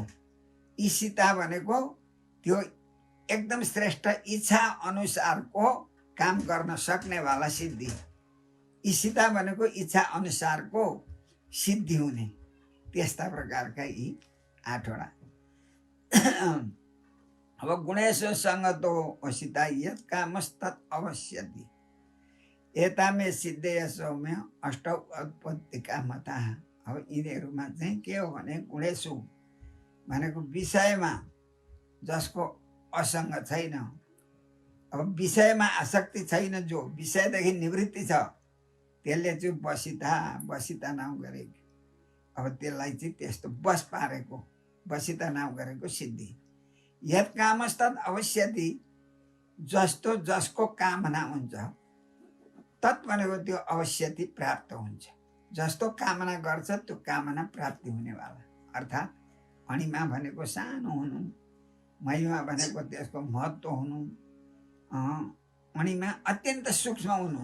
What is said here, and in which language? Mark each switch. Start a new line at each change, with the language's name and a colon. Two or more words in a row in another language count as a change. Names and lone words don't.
Nepali: इशिता भनेको त्यो एकदम श्रेष्ठ इच्छा अनुसारको काम गर्न सक्नेवाला सिद्धि। इशिता भनेको इच्छा अनुसारको सिद्धि हुने, त्यस्ता प्रकारका यी 8वटा।
Sanskrit: अब गुणेशो सङ्गतो असिता यत् कामस्तत् अवश्यति एतामे सिद्धेय सौम्य अष्टौ उत्पत्तिका मता।
Nepali: अब यिनीहरूमा चाहिँ के हो भने गुणेशु भनेको विषयमा जसको असङ्ग छैन, अब विषयमा आसक्ति छैन, जो विषयदेखि निवृत्ति छ, त्यसले चाहिँ बसिता नाउँ गरेको। अब त्यसलाई चाहिँ त्यस्तो बस पारेको, बसिता नाउँ गरेको सिद्धि।
Sanskrit: यत् कामस्तत् अवश्यति,
Nepali: जस्तो जसको कामना हुन्छ, तत् भनेको त्यो अवश्यति प्राप्त हुन्छ। जस्तो कामना गर्छ त्यो कामना प्राप्ति हुनेवाला। अर्थात् अणिमा भनेको सानो हुनु, महिमा भनेको त्यसको महत्त्व हुनु, अणिमा अत्यन्त सूक्ष्म हुनु।